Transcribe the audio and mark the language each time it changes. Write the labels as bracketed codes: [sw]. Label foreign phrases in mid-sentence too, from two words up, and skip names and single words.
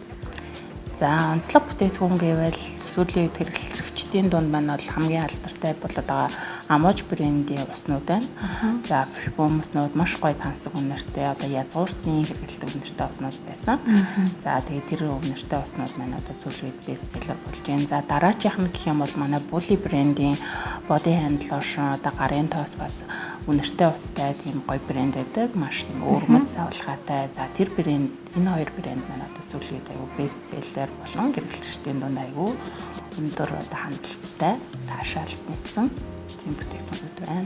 [mn] За, онцлог бүтээгдэхүүн гэвэл сүүлийн үед хэрэглэгчдийн дунд маань бол хамгийн алдартай бол одоо Amouage брендийн уснууд байна. За, Perfume уснууд маш гоё тансаг үнэртэй одоо язгууртны хэрэглэдэг үнэртэй уснууд байсан. За, тэгээ тэр үнэртэй уснууд маань одоо сүүлийн үед [en] best seller [mn] болж байна. За, дараачих нь гэх юм бол манай Bully брендийн [en] body hand lotion [mn] одоо гарын тоос бас үнэртэй устай тийм гоё брэнд байдаг. Маш тийм өвөрмөц савлгаатай. За, тэр брэнд энэ хоёр брэнд маань одоо сүүлийн үед аюу [en] best seller [mn] болон хэрэглэгчдийн дунд аюу өндөр одоо хандлагатай таашаалт нэгсэн тийм бүтээгдэхүүнүүд байна.